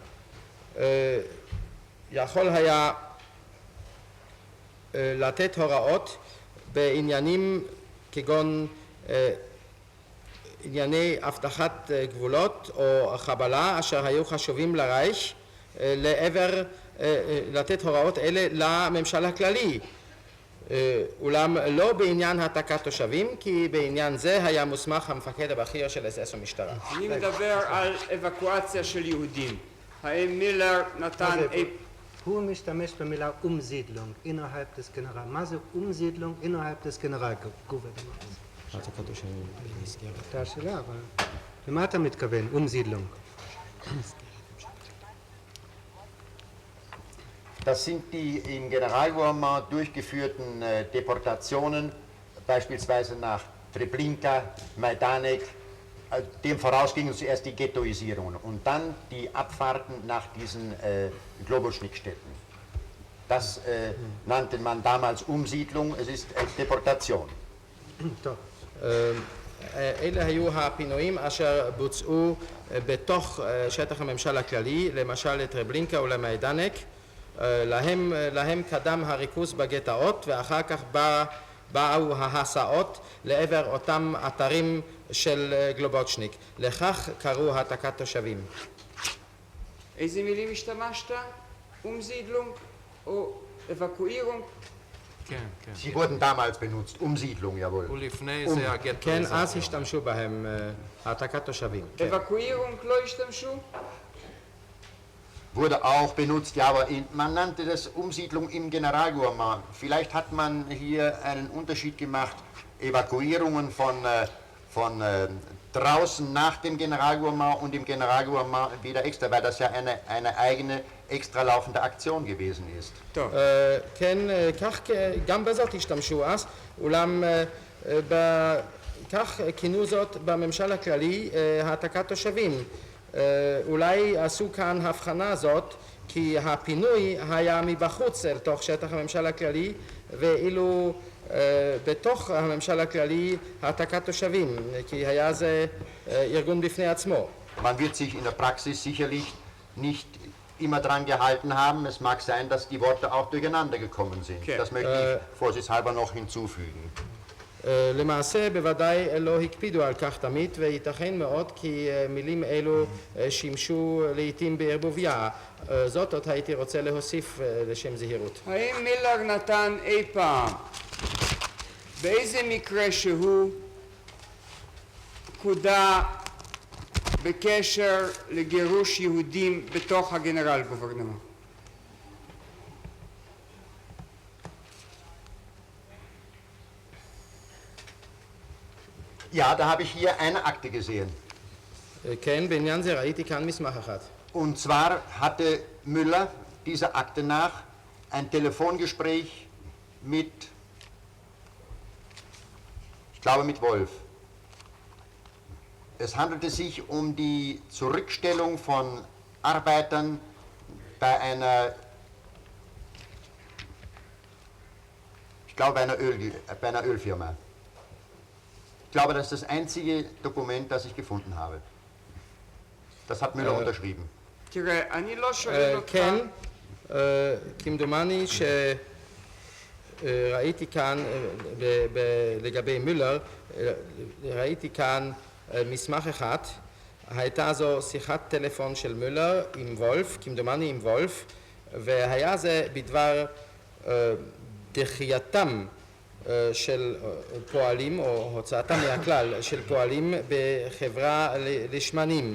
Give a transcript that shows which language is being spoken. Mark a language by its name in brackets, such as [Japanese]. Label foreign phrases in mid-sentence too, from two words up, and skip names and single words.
[Hebrew] יכול היה לתת הוראות בעניינים כגון ענייני הבטחת גבולות או חבלה אשר היו חשובים לרייך לעבר לתת הוראות אלה לממשל הכללי, אולם לא בעניין העתקת תושבים, כי בעניין זה היה מוסמך המפקד הבכיר של אס-אס ומשטרה. אני מדבר על אבקואציה של יהודים. האם מילר נתן... הוא משתמש במילה [German] umsiedlung innerhalb des General. [Hebrew] מה זה [German] umsiedlung innerhalb des Generalgouvernements? [Hebrew] העתקת תושבים נסגרת. זו השאלה, אבל למה אתה מתכוון, umsiedlung? [German] Das sind die im Generalgouvernement durchgeführten Deportationen, beispielsweise nach Treblinka, Majdanek. Dem voraus gingen zuerst die Ghettoisierungen und dann die Abfahrten nach diesen Globuschnickstätten. Das nannte man damals Umsiedlung, es ist Deportation. [Hebrew] טוב. אלה היו הפינויים אשר בוצעו בתוך שטח הממשל הכללי, למשל לטרבלינקה ולמיידנק. להם קדם הריכוז בגטאות ואחר כך באו ההסעות לעבר אותם אתרים של גלובוצ'ניק. לכך קראו העתקת תושבים. איזה מילים השתמשת? אומזידלונג או אבקואירונג? כן, כן. [German] Sie wurden damals benutzt, Umsiedlung, jawohl. [Hebrew] ולפני זה הגטו. כן, אז השתמשו בהם העתקת תושבים. אבקואירונג לא השתמשו? [German] wurde auch benutzt, ja, aber man nannte das Umsiedlung im Generalgouvernement. Vielleicht hat man hier einen Unterschied gemacht, Evakuierungen von draußen nach dem Generalgouvernement und im Generalgouvernement wieder extra, weil das ja eine eigene, extra laufende Aktion gewesen ist. [Hebrew] כן, כך גם בזאת השתמשו אז, אולם כך כינו זאת בממשל הכללי העתקת תושבים. אולי עשו כאן הבחנה זאת כי הפינוי היה מבחוץ אל תוך שטח הממשל הכללי, ואילו בתוך הממשל הכללי העתקת תושבים, כי היה זה ארגון בפני עצמו. [German] Man wird sich in der Praxis sicherlich nicht immer dran gehalten haben. Es mag sein, dass die Worte auch durcheinander gekommen sind. Okay. Das möchte ich vorsichtshalber noch hinzufügen. [Hebrew] למעשה בוודאי לא הקפידו על כך תמיד, וייתכן מאוד כי מילים אלו שימשו לעתים בערבוביה. זאת עוד הייתי רוצה להוסיף לשם זהירות. האם מילר נתן אי פעם, באיזה מקרה שהוא, פקודה בקשר לגירוש יהודים בתוך הגנרל גוברנמנט? [German] Ja, da habe ich hier eine Akte gesehen. [Hebrew] כן, בעניין זה ראיתי כאן מסמך אחד. [German] Und zwar hatte Müller dieser Akte nach ein Telefongespräch mit, ich glaube mit Wolf. Es handelte sich um die Zurückstellung von Arbeitern bei einer, ich glaube bei einer Ölfirma. Ich glaube, das ist das einzige Dokument, das ich gefunden habe. Das hat Müller unterschrieben. [Hebrew] תראה, אני לא שואל אותך... כן, כמדומני שראיתי כאן, לגבי מולר, ראיתי כאן מסמך אחד, הייתה זו שיחת טלפון של מולר עם וולף, כמדומני עם וולף, והיה זה בדבר דחייתם של פועלים, או הוצאתם מהכלל של פועלים בחברה לשמנים.